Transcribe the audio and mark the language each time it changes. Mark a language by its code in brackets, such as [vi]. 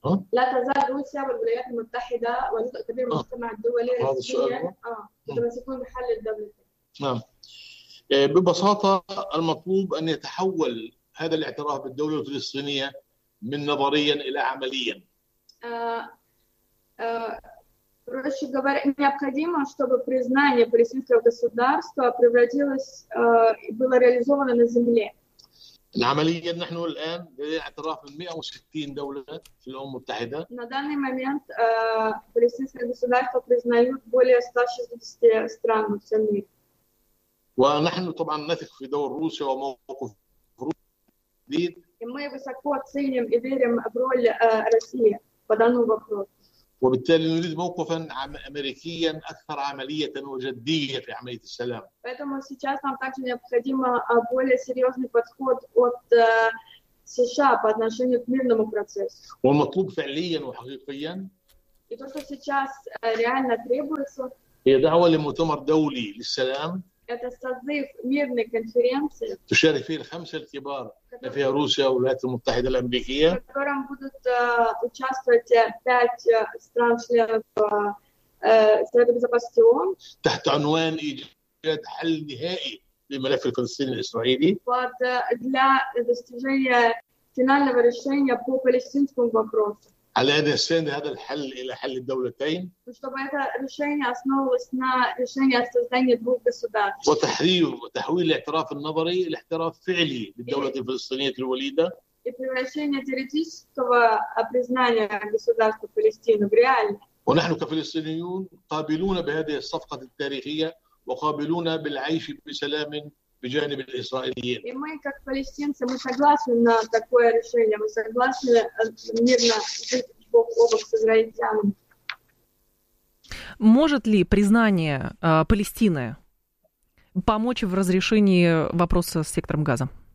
[ar] لا تزال روسيا والولايات المتحدة وجزء كبير من المجتمع الدولي متمسكون بحل الدولتين. نعم. ببساطة المطلوب أن يتحول هذا الاعتراف بالدولة الفلسطينية من نظريا إلى عمليا. [ru] Проще говоря, необходимо, чтобы признание палестинского государства превратилось и было реализовано на земле. [ar] العملية نحن الآن باعتراف 160 دولة في الأمم المتحدة. [ru] На данный момент палестинское государство признают более 160 стран во всем мире. [ar] ونحن طبعا نثق في دور روسيا وموقف روسيا. [ru] И мы высоко оценим и верим в роль России по данному вопросу. [ar] وبالتالي نريد موقفا أمريكيا أكثر عملية وجدية في عملية السلام. [ru] Поэтому сейчас нам также необходимо более серьезный подход от США по отношению к мирному процессу. [ar] والمطلوب فعليا وحقيقيا. [ru] И то, что сейчас реально требуется. [ar] هي دعوة لمؤتمر دولي للسلام. [ru] Это созыв мирной конференции. [ar] تشارك فيه الخمسة الكبار. فيها روسيا والولايات المتحدة الأمريكية. [ru] В котором будут участвовать пять стран членов Совета Безопасности ООН. [ar] تحت عنوان إيجاد حل نهائي لملف الفلسطيني الإسرائيلي. [ru] Под для достижения финального решения по палестинскому вопросу. [ar] على أن يستند هذا الحل إلى حل الدولتين. [ru] чтобы это решение основывалось на решении о создании двух государств. [ar] وتحرير وتحويل الاعتراف النظري إلى اعتراف فعلي للدولة الفلسطينية الوليدة. [ru] и превращение теоретического признания государства Палестины в реальное. [ar] ونحن كفلسطينيون قابلون بهذه الصفقة التاريخية وقابلون بالعيش بسلام بجانب الإسرائيليين. [ru] И мы как палестинцы мы согласны на такое решение, мы согласны мирно жить бок о бок с израильтянами. Может ли признание Палестины помочь в разрешении вопроса с сектором Газа?